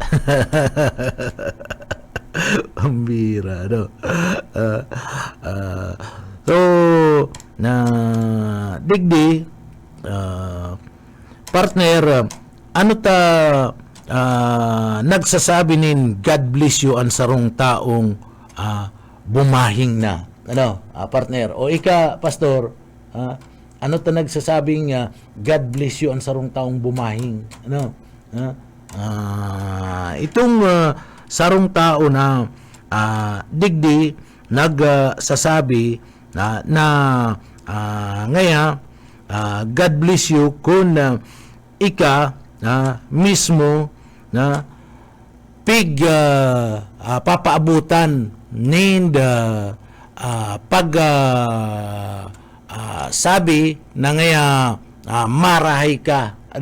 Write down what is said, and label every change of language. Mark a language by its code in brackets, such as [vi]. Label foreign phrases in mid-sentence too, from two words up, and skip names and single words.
[bik] Ang bira, so, digdi, partner, ano ta nagsasabi nin [en] God bless you [bik] ang sarong taong bumahing na. Partner, o ika, pastor, ano ta nagsasabing [en] God bless you [bik] ang sarong taong bumahing? Itong sarong tao na digdi nagsasabi na ngaya [en] God bless you [bik] kung ika mismo na pig papaabutan need pag sabi na ngaya marahay ka